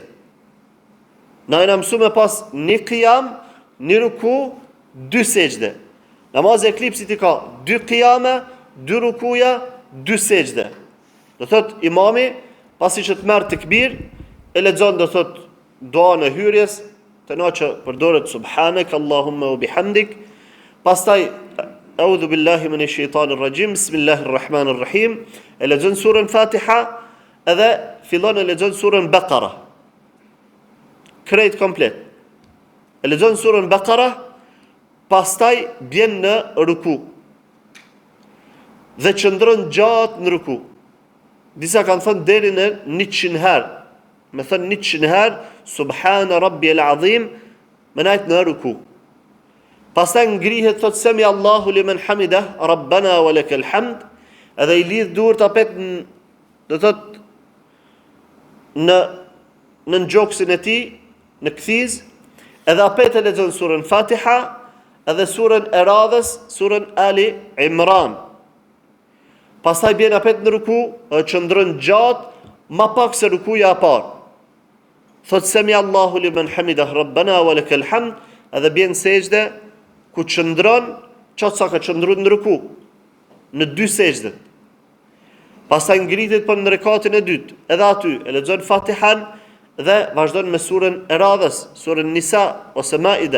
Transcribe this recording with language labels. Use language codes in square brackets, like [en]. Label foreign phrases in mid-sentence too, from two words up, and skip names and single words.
[sq] Na jena mësuar me pas 1 qiyam, 1 ruku, 2 sejdë. Namazi e eklipsit i ka 2 qiyame, 2 rukuja, 2 sejdë. Do thot imami pasi që të merr tekbir, e lexon do thot duan e hyrjes, të na që përdoret [ar] سبحانك اللهم وبحمدك, [sq] pastaj [ar] أعوذ بالله من الشيطان الرجيم, بسم الله الرحمن الرحيم, [sq] e lexon surën Fatiha, edhe fillon e lexon surën Baqara. Krejt komplet. E lexon surën Baqara, pastaj bjen në ruku. Dhe qëndron gjatë në ruku. Disa kanë thënë deri në 100 herë. Me thënë 100 herë, [ar] سبحان ربي العظيم, [sq] me najt në ruku. Pastaj ngrihet, thot [ar] سمع الله لمن حمده ربنا ولك الحمد, [sq] edhe i lidh duart apet do thot në gjoksin e tij, në kthiz, edhe apet e lexon surën Fatiha, edhe surën e radhës, surën Ali Imran. Pastaj bjen apet në ruku, qëndron gjatë, ma pak se rukuja e parë. [ar] Thot سمع الله لمن حمده ربنا ولك الحمد, [sq] edhe bjen sejdë, ku qëndron, qatë sa ka qëndru në ruku, në 2 sejdët. Pastaj ngritet për në rekatin e dytë, edhe aty, e lexon Fatihan, dhe vazhdon me surën e radhës, surën Nisa, ose Maide.